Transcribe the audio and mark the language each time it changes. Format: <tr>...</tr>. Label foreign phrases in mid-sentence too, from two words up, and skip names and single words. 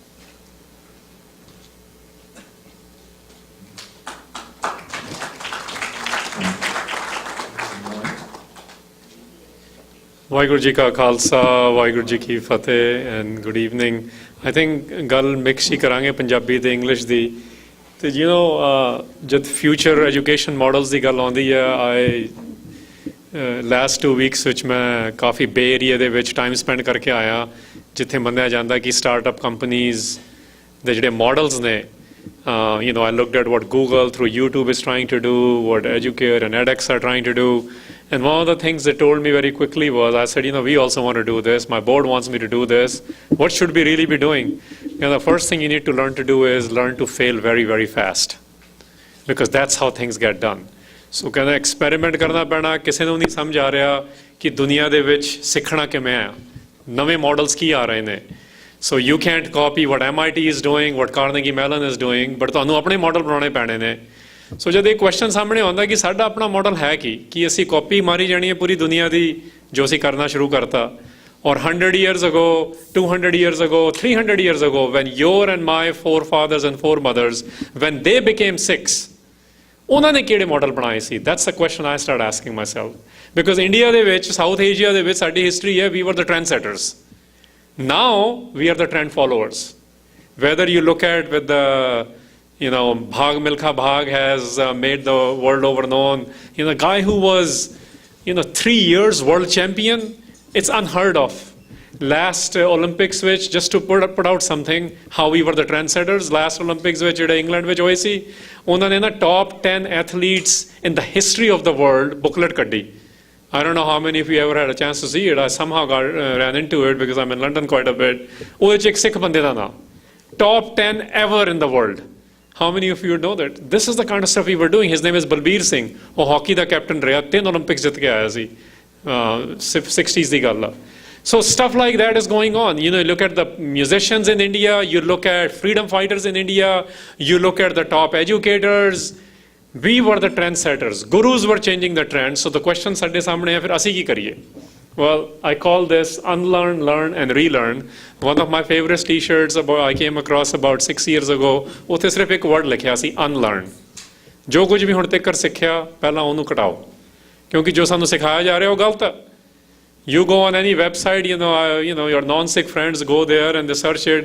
<pa>ਵਾਹਿਗੁਰੂ ਜੀ ਕਾ ਖ਼ਾਲਸਾ, ਵਾਹਿਗੁਰੂ ਜੀ ਕੀ ਫ਼ਤਹਿ,</pa> <en>and good evening. I think</en> <pa>ਗੱਲ ਮਿਕਸ ਹੀ ਕਰਾਂਗੇ ਪੰਜਾਬੀ ਤੇ ਇੰਗਲਿਸ਼ ਦੀ. Jad</pa> <en>future education models</en> <pa>ਦੀ ਗੱਲ ਆਉਂਦੀ ਹੈ,</pa> <en>last 2 weeks which</en> <pa>ਮੈਂ ਕਾਫ਼ੀ ਬੇ ਏਰੀਆ ਦੇ ਵਿੱਚ</pa> <en>time spend</en> <pa>ਕਰਕੇ ਆਇਆ ਜਿੱਥੇ ਮੰਨਿਆ ਜਾਂਦਾ ਕਿ</pa> <en>startup companies</en> <pa>ਦੇ ਜਿਹੜੇ models ਨੇ</pa> <en>I looked at what Google through YouTube is trying to do, what Educare and edX are trying to do, and one of the things they told me very quickly was, I said, we also want to do this, my board wants me to do this, what should we really be doing? The first thing you need to learn to do is learn to fail very, very fast, because that's how things get done.</en> <pa>So ਕਹਿੰਦਾ ਐਕਸਪੈਰੀਮੈਂਟ ਕਰਨਾ ਪੈਣਾ, ਕਿਸੇ ਨੂੰ ਨਹੀਂ ਸਮਝ ਆ ਰਿਹਾ ਕਿ ਦੁਨੀਆ ਦੇ ਵਿੱਚ ਸਿੱਖਣਾ ਕਿਵੇਂ ਆ, ਨਵੇਂ ਮਾਡਲਸ ਕੀ ਆ ਰਹੇ ਨੇ.</pa> <en>So you can't copy what MIT is doing, what Carnegie Mellon is doing, but</en> <pa>ਤੁਹਾਨੂੰ ਆਪਣੇ ਮਾਡਲ ਬਣਾਉਣੇ ਪੈਣੇ ਨੇ. ਸੋ ਜਦ ਇਹ ਕੁਐਸਚਨ ਸਾਹਮਣੇ ਆਉਂਦਾ ਕਿ ਸਾਡਾ ਆਪਣਾ ਮਾਡਲ ਹੈ ਕਿ ਅਸੀਂ ਕਾਪੀ ਮਾਰੀ ਜਾਣੀ ਹੈ ਪੂਰੀ ਦੁਨੀਆ ਦੀ ਜੋ ਅਸੀਂ ਕਰਨਾ ਸ਼ੁਰੂ ਕਰਤਾ,</pa> <en>or 100 years ago, 200 years ago, 300 years ago, when your and my forefathers and foremothers, when they became Sikhs,</en> <pa>ਉਹਨਾਂ ਨੇ ਕਿਹੜੇ ਮਾਡਲ ਬਣਾਏ ਸੀ?</pa> <en>That's the question I started asking myself.</en> <pa>Because India ਦੇ ਵਿੱਚ, South Asia ਦੇ ਵਿੱਚ ਸਾਡੀ history ਹੈ,</pa> <en>we were the trendsetters. Now we are the trend followers. Whether you look at with the, Bhag Milkha Bhag has made the world over known. The guy who was, 3 years world champion, it's unheard of. Last Olympics which, just to put out something, how we were the trendsetters, last Olympics which England which</en> <pa>ਹੋਏ ਸੀ, ਉਹਨਾਂ ਨੇ ਨਾ</pa> <en>top 10 athletes in the history of the world booklet ਕੱਢੀ. I don't know how many of you ever had a chance to see it. I somehow ran into it because I'm in London quite a bit.</en> <pa>ਉਹਦੇ ਚ ਇੱਕ ਸਿੱਖ ਬੰਦੇ ਦਾ ਨਾਮ,</pa> <en>top 10 ever in the world. How many of you know that? This is the kind of stuff we were doing. His name is Balbir Singh.</en> <pa>ਉਹ ਹਾਕੀ ਦਾ ਕੈਪਟਨ ਰਿਹਾ, 3 Olympics ਜਿੱਤ ਕੇ ਆਇਆ ਸੀ, 60s ਦੀ ਗੱਲ ਆ.</pa> <en>So stuff like that is going on. You look at the musicians in India, you look at freedom fighters in India, you look at the top educators. We were the trendsetters. Gurus were changing the trend. So the question</en> <pa>ਸਾਡੇ ਸਾਹਮਣੇ ਹੈ, ਫਿਰ ਅਸੀਂ ਕੀ ਕਰੀਏ?</pa> <en>Well, I call this unlearn, learn and relearn. One of my favorite t-shirts I came across about 6 years ago,</en> <pa>ਉੱਥੇ ਸਿਰਫ ਇੱਕ word ਲਿਖਿਆ ਸੀ, unlearn. ਜੋ ਕੁਝ ਵੀ ਹੁਣ ਤੱਕ ਸਿੱਖਿਆ, ਪਹਿਲਾਂ ਉਹਨੂੰ ਘਟਾਓ. ਕਿਉਂਕਿ ਜੋ ਸਾਨੂੰ ਸਿਖਾਇਆ ਜਾ ਰਿਹਾ ਉਹ ਗਲਤ ਹੈ.</pa> <en>You go on any website, your non-Sikh friends go there and they search it.</en>